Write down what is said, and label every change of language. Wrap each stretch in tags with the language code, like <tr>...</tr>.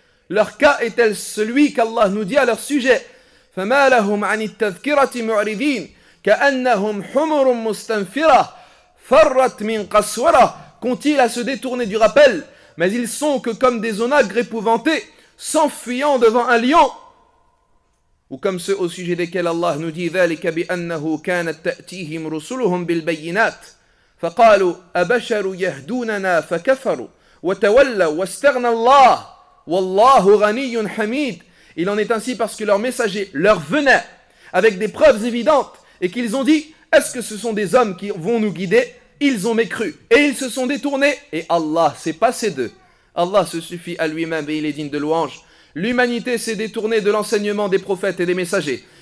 <fr>Leur cas est-elle celui qu'Allah nous dit à leur sujet?</fr> <ar>فَمَا لَهُمْ عَنِ التَّذْكِرَةِ مُعْرِضِينَ كَأَنَّهُمْ حُمُرٌ مُسْتَنْفِرَةٌ فَرَّتْ مِنْ قَسْوَرَةٍ.</ar> <fr>Qu'ont-ils à se détourner du rappel? Mais ils sont que comme des onagres épouvantés, s'enfuyant devant un lion. Ou comme ceux au sujet desquels Allah nous dit</fr> <ar>ذَلِكَ بِأَنَّهُ كَانَتْ تَأْتِيهِمْ رُسُلُهُمْ بِالْبَيِّنَاتِ فَقَالُوا أَبَشَرُ يَهْدُونَنَا فَكَفَرُوا وَتَوَلَّوْا وَاسْتَغْنَى اللَّهُ وَاللَّهُ غَنِيٌّ حَمِيدٌ.</ar> <fr>Il en est ainsi parce que leurs messagers leur venaient avec des preuves évidentes et qu'ils ont dit est-ce que ce sont des hommes qui vont nous guider? Ils ont mécru et ils se sont détournés et Allah s'est passé d'eux. Allah se suffit à lui-même et il est digne de louange. L'humanité s'est détournée de l'enseignement des prophètes et des messagers.</fr>